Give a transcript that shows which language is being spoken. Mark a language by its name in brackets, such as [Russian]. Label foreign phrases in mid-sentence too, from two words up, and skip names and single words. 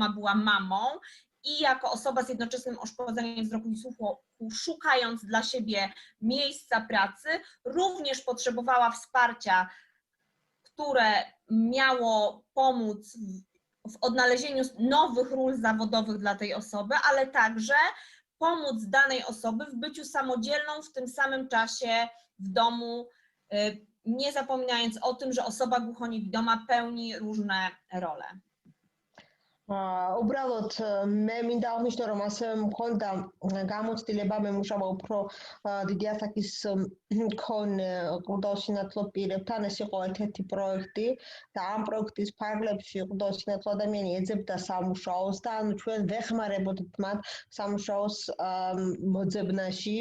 [Polish] głuchoniewidoma była mamą i jako osoba z jednoczesnym uszkodzeniem wzroku i słuchu, szukając dla siebie miejsca pracy, również potrzebowała wsparcia, które miało pomóc w odnalezieniu nowych ról zawodowych dla tej osoby, ale także pomóc danej osoby w byciu samodzielną w tym samym czasie w domu, nie zapominając o tym, że osoba głuchoniewidoma pełni różne role. [Georgian] უბრალოდ მე მინდა აღნიშნო, რომ ასევე მქონდა გამოცდილება მე მუშაობა უფრო დიდი ასაკის მქონე ყრუდაოსინათლო პირებთან. ეს იყო ერთ-ერთი პროექტი და ამ პროექტის ფარგლებში ყრუდაოსინათლო ადამიანი ეძებდა სამუშაოს და ანუ ჩვენ ვეხმარებოდით მათ სამუშაოს მოძებნაში.